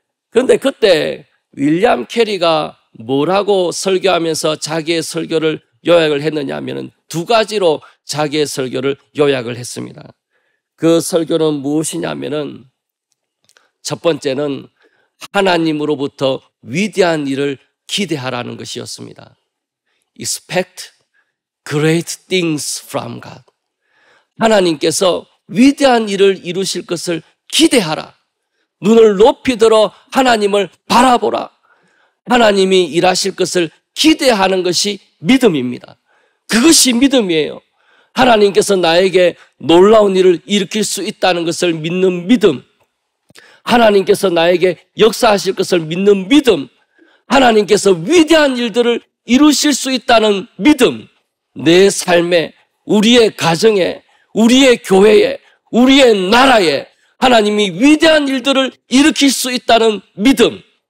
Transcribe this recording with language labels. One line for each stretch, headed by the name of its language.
Korean: 그런데 그때 윌리엄 캐리가 뭐라고 설교하면서 자기의 설교를 요약을 했느냐 하면은 두 가지로 자기의 설교를 요약을 했습니다. 그 설교는 무엇이냐면은 첫 번째는 하나님으로부터 위대한 일을 기대하라는 것이었습니다.
English: Expect great things from God.
Korean: 하나님께서 위대한 일을 이루실 것을 기대하라. 눈을 높이 들어 하나님을 바라보라. 하나님이 일하실 것을 기대하는 것이 믿음입니다. 그것이 믿음이에요. 하나님께서 나에게 놀라운 일을 일으킬 수 있다는 것을 믿는 믿음, 하나님께서 나에게 역사하실 것을 믿는 믿음, 하나님께서 위대한 일들을 이루실 수 있다는 믿음, 내 삶에, 우리의 가정에, 우리의 교회에, 우리의 나라에 하나님이 위대한 일들을 일으킬 수 있다는 믿음,